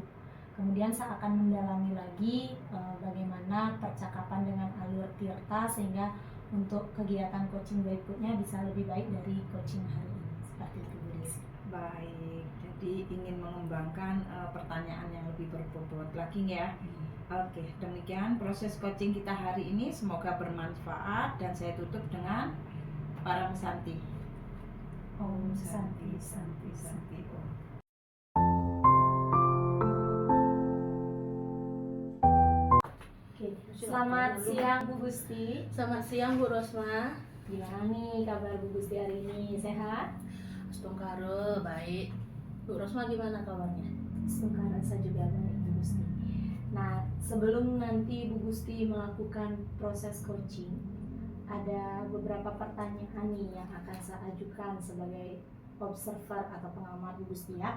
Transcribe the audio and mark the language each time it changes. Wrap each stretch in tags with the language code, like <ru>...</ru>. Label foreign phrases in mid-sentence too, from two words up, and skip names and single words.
<id>Kemudian saya akan mendalami lagi bagaimana percakapan dengan alur tirta sehingga untuk kegiatan coaching berikutnya bisa lebih baik dari coaching hari ini. Seperti itu Bu Desi. Baik, jadi ingin mengembangkan pertanyaan yang lebih berbobot lagi ya. Oke, demikian proses coaching kita hari ini, semoga bermanfaat dan saya tutup dengan Parama Santi.</id> <sa>Om Santi, Santi, Santi Om.</sa> <id>Oke, selamat siang Bu Gusti. Selamat siang Bu Rosma. Gimana nih kabar Bu Gusti hari ini? Sehat? Astungkaro baik. Bu Rosma gimana kabarnya? Suka rasa juga baik Bu Gusti. Nah, sebelum nanti Bu Gusti melakukan proses coaching, ada beberapa pertanyaan nih yang akan saya ajukan sebagai observer atau pengamat Bu Gusti ya.</id>